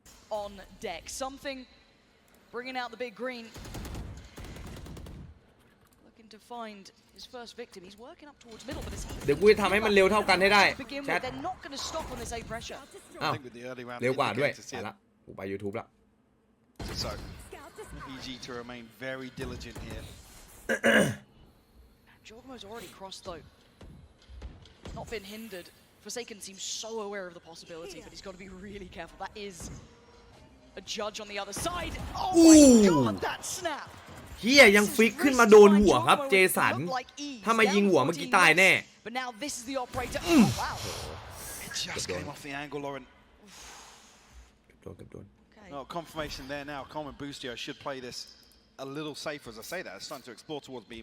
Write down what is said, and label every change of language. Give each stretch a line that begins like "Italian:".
English: On deck, something bringing out the big green, looking to find his first victim. He's working up towards middle, but it's
Thai: เดี๋ยวกูจะทำให้มันเร็วเท่ากันให้ได้แชท
English: they're not going to stop on this A pressure.
Thai: อ้าวเร็วกว่าด้วยไปละกูไป YouTube ละ
English: So, EG to remain very diligent here. Jorgomo's already crossed though. Not been hindered. Forsaken seems so aware of the possibility, but he's got to be really careful. That is a judge on the other side. Oh my god, that snap!
Thai: เฮียยังฟิกขึ้นมาโดนหัวครับเจสันถ้ามายิงหัวเมื่อกี้ตายแน่
English: But now this is the operator. Oh wow! It just came off the angle, Lauren.
Thai: โดนกับโดน
English: Oh, confirmation there now. Coleman Boostio should play this a little safer as I say that. It's starting to explore towards B.